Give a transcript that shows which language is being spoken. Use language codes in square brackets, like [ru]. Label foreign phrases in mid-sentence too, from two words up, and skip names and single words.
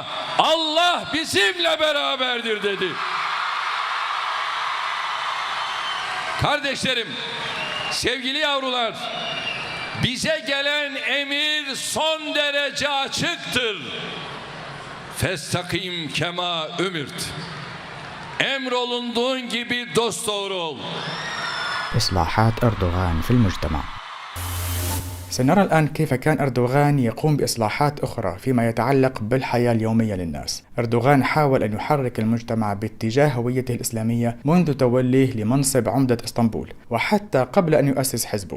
[tr] Allah bizimle beraberdir dedi. Kardeşlerim, sevgili yavrular, bize gelen emir son derece açıktır. [ar] فاستقم كما أمرت. [tr] Emrolunduğun gibi dosdoğru ol. [ar] إصلاحات أردوغان في المجتمع. سنرى الآن كيف كان أردوغان يقوم بإصلاحات أخرى فيما يتعلق بالحياة اليومية للناس. أردوغان حاول أن يحرك المجتمع باتجاه هويته الإسلامية منذ توليه لمنصب عمدة إسطنبول، وحتى قبل أن يؤسس حزبه.